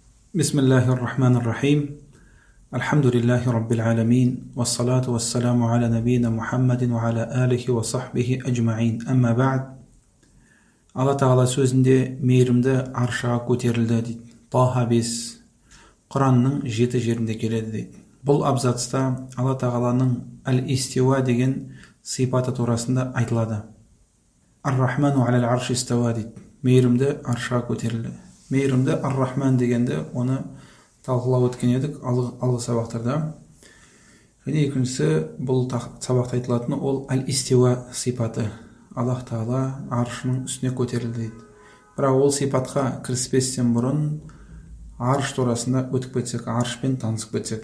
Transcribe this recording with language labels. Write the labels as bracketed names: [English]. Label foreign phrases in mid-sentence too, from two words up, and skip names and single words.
[Arabic] بسم الله الرحمن الرحيم الحمد لله رب العالمين. والصلاة والسلام على نبينا محمد وعلى آله وصحبه أجمعين. أما بعد. [Kazakh] Алла Тағала сөзінде мейірімді аршаға көтерілді дейді. Таха 5 Құранның 7 жерінде келеді дейді. Бұл абзацта Алла Тағаланың әл-истиуа деген сипаты турасында айтылады. [Arabic] الرحمن على العرش استوى дейді. [Kazakh] Мейірімді аршаға көтерілді. Мейірімді ар-рахман дегенде оны талқылап өткен едік алғы сабақтарда. Және екіншісі бұл сабақта айтылатыны ол әл-истиуа сипаты. Аллах Тағала аршының үстіне көтерілді дейді. Бірақ ол сипатқа кіріспестен бұрын арш турасында өтіп кетсек, аршпен танысып кетсек.